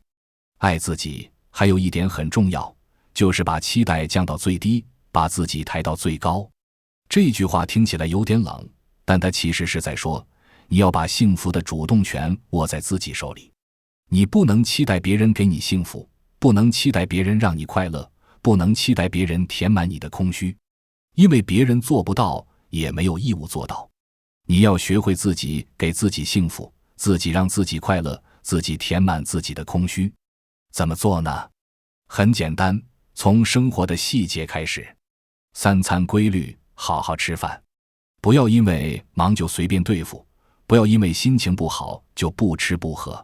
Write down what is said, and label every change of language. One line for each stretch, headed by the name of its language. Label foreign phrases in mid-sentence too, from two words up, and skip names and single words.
Chinese: 愛自己還有一點很重要，就是把期待降到最低，把自己抬到最高。這句話聽起來有點冷，但它其實是在說，你要把幸福的主動權握在自己手裡。你不能期待別人給你幸福，不能期待別人讓你快樂，不能期待別人填滿你的空虛，因為別人做不到，也沒有義務做到。你要學會自己給自己幸福，自己讓自己快樂，自己填滿自己的空虛。怎麼做呢？很簡單，從生活的細節開始。3餐規律，好好吃飯，不要因為忙就隨便對付，不要因為心情不好就不吃不喝。